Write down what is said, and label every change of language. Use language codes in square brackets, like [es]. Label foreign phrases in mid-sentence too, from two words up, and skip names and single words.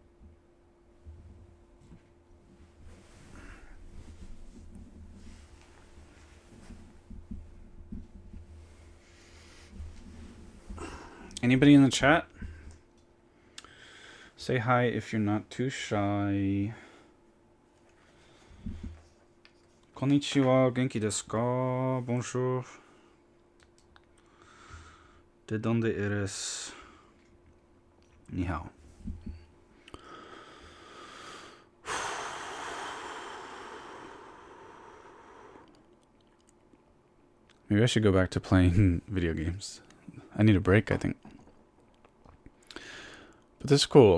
[en] Anybody in the chat? Say hi if you're not too shy. [ja] こんにちは、元気ですか？ Bonjour. [es] De donde eres? [zh] 你好. [en] Maybe I should go back to playing video games. I need a break, I think. But this is cool.